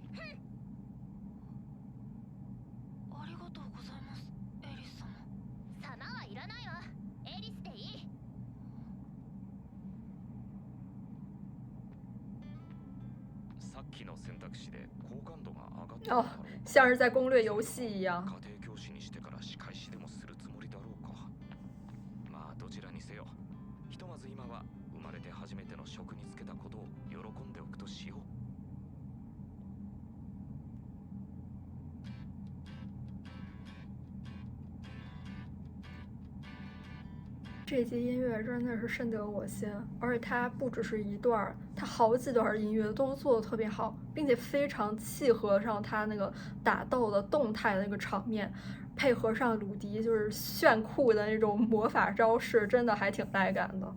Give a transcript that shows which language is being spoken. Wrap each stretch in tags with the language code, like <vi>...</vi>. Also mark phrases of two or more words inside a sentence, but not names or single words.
<ja>ありがとうございます、エリス様。様はいらないわ。エリスでいい。さっきの選択肢で好感度が上がった</ja> <zh>哦，像是在攻略游戏一样。</zh> <ja>家庭教師にしてから仕返しでもするつもりだろうか。まあどちらにせよ、ひとまず今は生まれて初めての職に就けたことを喜んでおくとしよう。</ja> <zh>这集音乐真的是深得我心，而且它不只是一段，它好几段音乐都做得特别好，并且非常契合上它那个打斗的动态的那个场面，配合上鲁迪就是炫酷的那种魔法招式，真的还挺带感的。</zh>